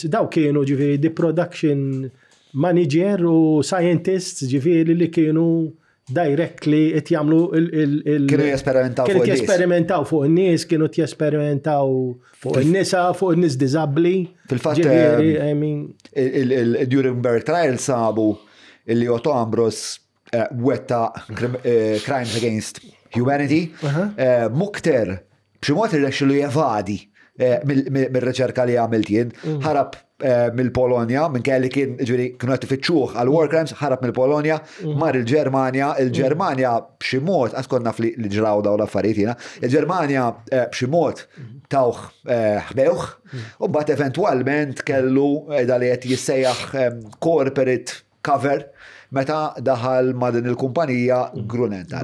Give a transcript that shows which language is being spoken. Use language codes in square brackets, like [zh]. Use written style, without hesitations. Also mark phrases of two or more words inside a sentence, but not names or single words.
[mt] Daw kienu ġifieri di [en] production manager [mt] u scientists ġifieri li kienu directly qed jagħmlu Kienu jesperimentaw fuq in-nies, kienu jesperimentaw fuq in-nisa, fuq in-nies diżabbli. Fil-fatt il-Nuremberg trial sabu illi Otto Ambros wetta [en] crimes against humanity, [mt] mukter b'xi mod irnexxielu jevadi mill-riċerka li għamilt jien, ħarab mill-Polonja, minn kelli kienu qed ifittxuh għal [en] war crimes, [mt] ħarab mill-Polonja, mar il-Ġermanja b'xi mod, konna li ġraw daw l-affarijiet jiena, il-Ġermanja b'xi mod tawh ħbewh, u mbagħad eventwalment kellu li qed jissejjaħ [en] corporate cover [mt] meta daħal ma' din il-kumpanija Grunenthal.